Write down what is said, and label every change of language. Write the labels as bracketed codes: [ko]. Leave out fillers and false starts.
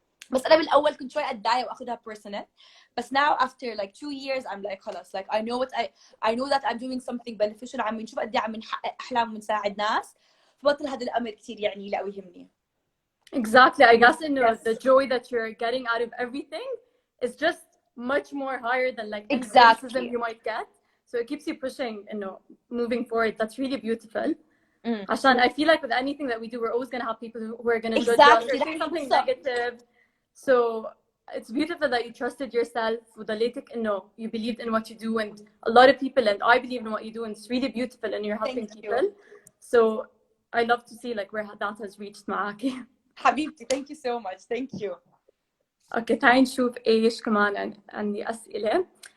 [ar] بس انا بالاول كنت شوي اتضايق واخذها [en] personal. But now after like 2 years I'm like [ar] خلاص, [en] like I know that I'm doing something beneficial. [ar] عم نشوف قد ايه عم نحقق احلام ونساعد ناس, فبطل هذا الامر كثير يعني لا ويهمني. [en] Exactly. I guess the joy that you're getting out of everything is just much more higher than like the criticism you might get. So it keeps you pushing, moving forward. That's really beautiful. [ar] عشان [en] I feel like with anything that we do, we're always going to have people who are going to judge us or say something negative. So it's beautiful that you trusted yourself [ar] وضليتك [en] you believed in what you do, and a lot of people, and I believe in what you do, and it's really beautiful and you're helping people. So I love to see like where that has reached [ar] معاكي. حبيبتي, [en] thank you so much. Thank you. Okay, [ar] تعالي نشوف ايش كمان عندي أسئلة.